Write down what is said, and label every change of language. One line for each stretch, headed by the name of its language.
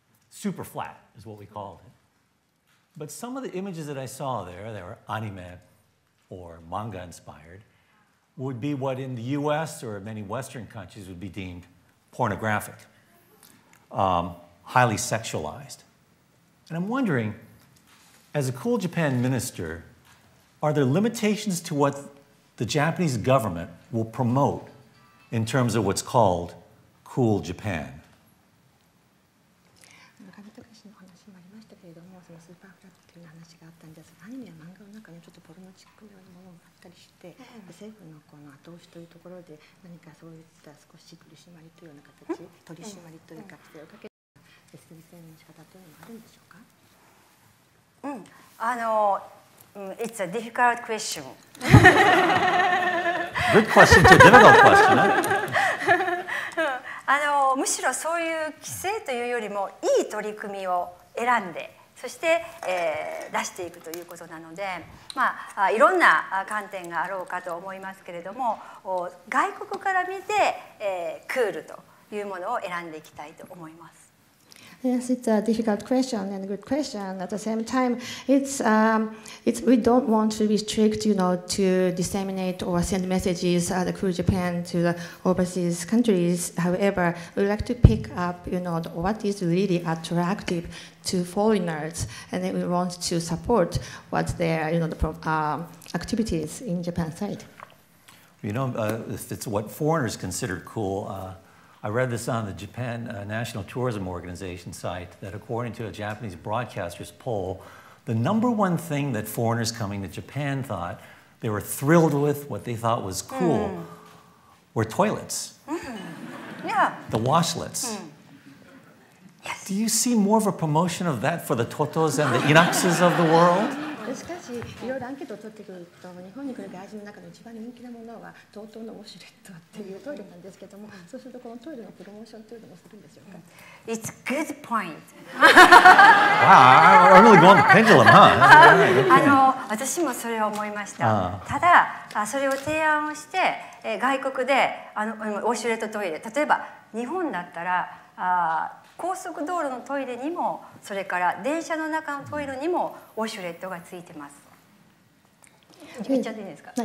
English: Super flat is what we called it. But some of the images that I saw there, they were anime or manga inspired, would be what in the US or many Western countries would be deemed pornographic, highly sexualized. And I'm wondering, as a Cool Japan minister, are there limitations to what the Japanese government will promote in terms of what's called Cool Japan?
Japanese: スーパーフラッグという話があったんですが、アニメや漫画の中にちょっとポルノチックのようなものがあったりして、政府のこの後押しというところで何かそういった少し取り締まりというような形、取り締まりというか規制をかけるSB戦の仕方というのもあるんでしょうか。
English: It's a difficult question. Good question to a difficult question.
Japanese: むしろそういう規制というよりもいい取り組みを選んで、そして、出していくということなので、いろんな観点があろうかと思いますけれども、外国から見て、クールというものを選んでいきたいと思います。
English: Yes, it's a difficult question and a good question. At the same time, we don't want to restrict, to disseminate or send messages the Cool Japan to the overseas countries. However, we like to pick up, what is really attractive to foreigners, and then we want to support what their, the activities in Japan side. If it's what foreigners consider cool. I read this on the Japan National Tourism Organization site that according to a Japanese broadcaster's poll, the #1 thing that foreigners coming to Japan thought they were thrilled with, what they thought was cool, were toilets. Yeah. The washlets. Yes. Do you see more of a promotion of that for the Totos and the Inakses of the world?
Japanese: しかしいろいろアンケートを取ってくると日本に来る外人の中で一番人気なものはTOTOのウォシュレットっていうトイレなんですけども、そうするとこのトイレのプロモーションというのもするんでしょうか。
English: It's good point. Wow, I'm really going the pendulum, huh?
Japanese: 私もそれを思いました。ただそれを提案をして外国でウォシュレットトイレ、例えば日本だったら高速道路のトイレにもそれから電車の中のトイレにもウォシュレットがついてます。言っちゃっていいですか？